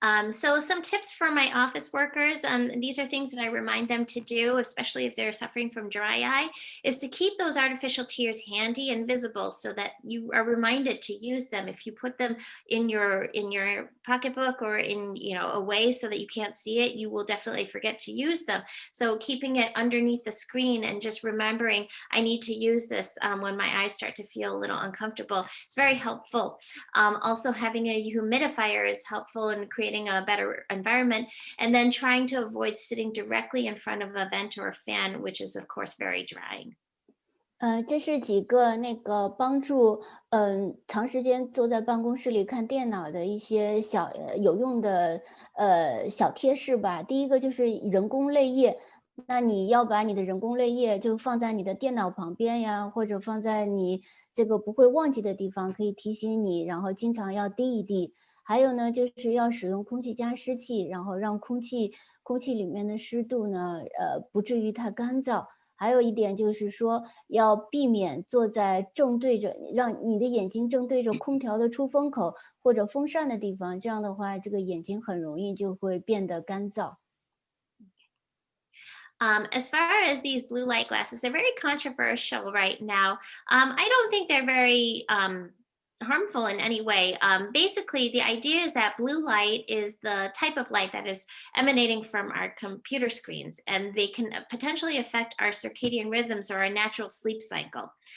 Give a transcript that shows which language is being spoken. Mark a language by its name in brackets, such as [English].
[English] So some tips for my office workers, these are things that I remind them to do, especially if they're suffering from dry eye, is to keep those artificial tears handy and visible so that you are reminded to use them. If you put them in your pocketbook or in away so that you can't see it, you will definitely forget to use them. So keeping it underneath the screen and just remembering I need to use this when my eyes start to feel a little uncomfortable, it's very helpful. Also having a humidifier is helpful in creating a better environment, and then trying to avoid sitting directly in front of a vent or a fan, which is of course very drying. [Chinese] 这是几个那个帮助长时间坐在办公室里看电脑的一些有用的小贴士吧。第一个就是人工泪液，那你要把你的人工泪液就放在你的电脑旁边呀，或者放在你这个不会忘记的地方，可以提醒你，然后经常要滴一滴。还有呢，就是要使用空气加湿器，然后让空气里面的湿度呢不至于太干燥。还有一点就是说，要避免坐在正对着让你的眼睛正对着空调的出风口或者风扇的地方，这样的话，这个眼睛很容易就会变得干燥。 [English] As far as these blue light glasses, they're very controversial right now. I don't think they're very harmful in any way. Basically, the idea is that blue light is the type of light that is emanating from our computer screens, and they can potentially affect our circadian rhythms or our natural sleep cycle.